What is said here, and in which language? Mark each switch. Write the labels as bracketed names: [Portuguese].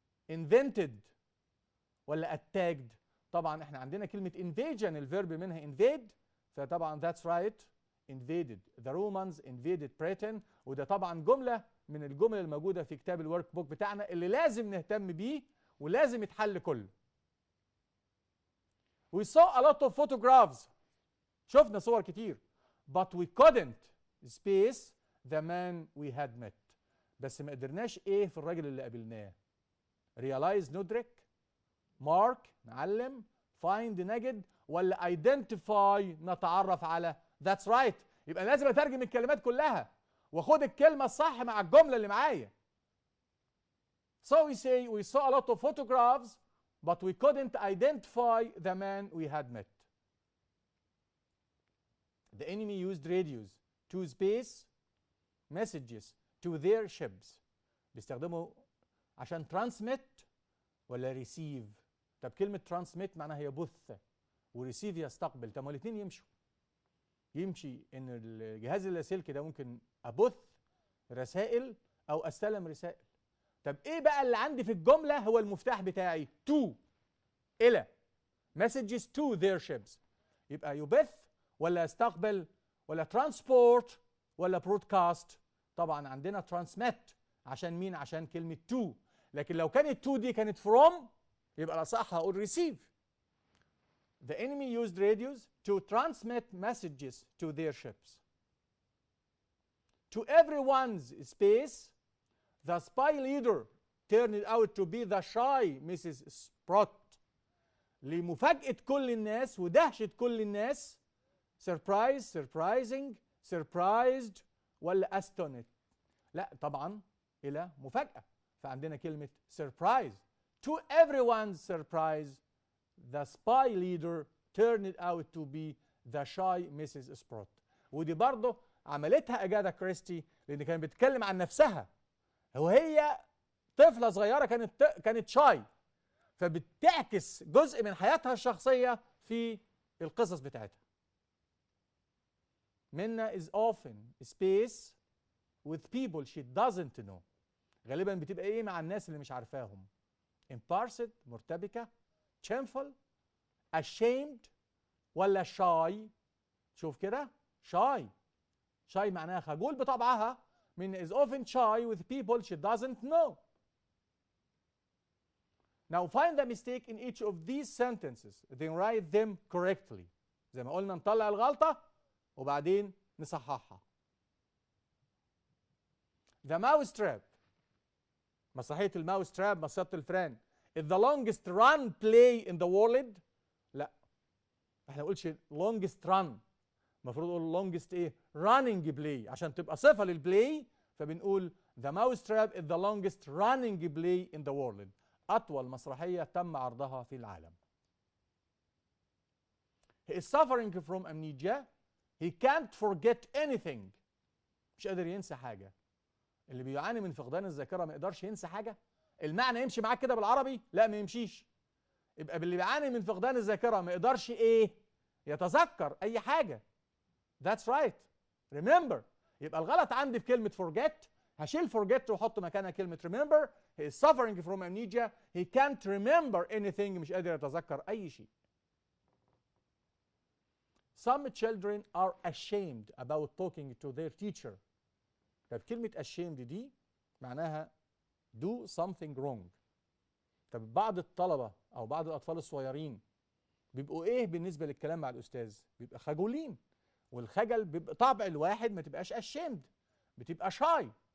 [English] invented ولا attacked. [Arabic] طبعا احنا عندنا كلمة invasion الفيرب منها invade، فطبعا [English] that's right invaded. The Romans invaded Britain. [Arabic] وده طبعا جملة من الجمل الموجودة في كتاب الورك بوك بتاعنا اللي لازم نهتم بيه ولازم يتحل كله. [English] We saw a lot of photographs. [Arabic] شفنا صور كتير. [English] But we couldn't space the man we had met. [Arabic] بس ما قدرناش ايه في الراجل اللي قابلناه. realize ندرك، mark نعلم، find نجد، ولا identify نتعرف على. [English] that's right. [Arabic] يبقى لازم اترجم الكلمات كلها واخد الكلمة الصح مع الجملة اللي معايا. [English] So we say we saw a lot of photographs but we couldn't identify the man we had met. The enemy used radios to space messages to their ships. [Arabic] بيستخدموا عشان transmit ولا receive. طب كلمة transmit معناها يبث وريسيف يستقبل. طب ما الاثنين يمشوا. يمشي ان الجهاز اللاسلكي ده ممكن ابث رسائل او استلم رسائل. طب ايه بقى اللي عندي في الجملة هو المفتاح بتاعي؟ to الى [English] messages to their ships. [Arabic] يبقى يبث ولا يستقبل ولا transport ولا broadcast. طبعا عندنا transmit عشان مين؟ عشان كلمة to. لكن لو كانت to دي كانت from يبقى الأصح هقول receive. [English] The enemy used radios to transmit messages to their ships. To everyone's space, the spy leader turned out to be the shy Mrs. Sprott. [Arabic] لمفاجأة كل الناس ودهشة كل الناس. [English] surprise surprising surprised ولا astonished. [Arabic] لا طبعا إلى مفاجأة، فعندنا كلمة surprise. [English] To everyone's surprise, the spy leader turned out to be the shy Mrs. Sprott. [Arabic] ودي برضه عملتها اجاثا كريستي لان كانت بتتكلم عن نفسها وهي طفله صغيره كانت شاي، فبتعكس جزء من حياتها الشخصيه في القصص بتاعتها. [English] Minna is often space with people she doesn't know. [Arabic] غالبا بتبقى ايه مع الناس اللي مش عارفاهم. [English] Embarrassed مرتبكه، shameful، ashamed ولا shy. [Arabic] شوف كده shy. shy معناها خجول بطبعها. [English] Minna is often shy with people she doesn't know. Now find the mistake in each of these sentences then write them correctly. [Arabic] زي ما قلنا نطلع الغلطة وبعدين نصححها. [English] The mouse trap. [Arabic] مسرحية الماوس تراب، مسرحية الفران. [English] is the longest run play in the world. [Arabic] لا احنا ما نقولش [English] longest run، [Arabic] المفروض نقول [English] longest ايه؟ running play [Arabic] عشان تبقى صفة للبلاي، فبنقول [English] the mouse trap is the longest running play in the world. [Arabic] أطول مسرحية تم عرضها في العالم. [English] He is suffering from amnesia. He can't forget anything. [Arabic] مش قادر ينسى حاجة. اللي بيعاني من فقدان الذاكرة ما يقدرش ينسى حاجة. المعنى يمشي معاك كده بالعربي؟ لا ما يمشيش. يبقى اللي بيعاني من فقدان الذاكرة ما يقدرش ايه؟ يتذكر أي حاجة. [English] That's right. Remember. [Arabic] يبقى الغلط عندي في كلمة forget. هشيل forget واحط مكانها كلمة remember. [English] He is suffering from amnesia. He can't remember anything. [Arabic] مش قادر يتذكر أي شيء. [English] Some children are ashamed about talking to their teacher. [Arabic] طب كلمة ashamed دي معناها [English] do something wrong. [Arabic] طب بعض الطلبة أو بعض الأطفال الصغيرين بيبقوا إيه بالنسبة للكلام مع الأستاذ؟ بيبقى خجولين، والخجل بيبقى طبع الواحد ما تبقاش ashamed، بتبقى shy.